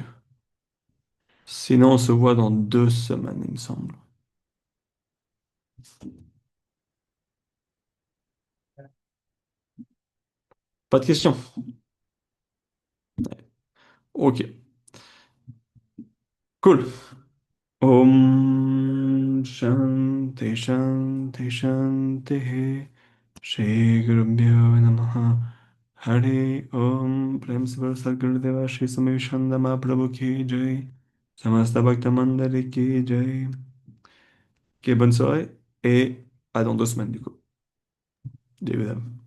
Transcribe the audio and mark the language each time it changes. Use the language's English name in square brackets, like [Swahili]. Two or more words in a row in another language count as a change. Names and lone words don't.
[French] Sinon, on se voit dans 2 semaines, il me semble. Pas de questions? Ok, cool. [Sanskrit] ॐ शान्ति शान्ति शान्ति श्री गुरुभ्यो नमः हरि ॐ [Hindi] प्रेम से सद्गुरुदेव श्री स्वामी विशन्दम प्रभु की जय समस्त भक्त मण्डली की जय Samasta Bhakta Mandali Ki Jai. [French] Ok, bonne soirée et à dans 2 semaines du coup. Dev.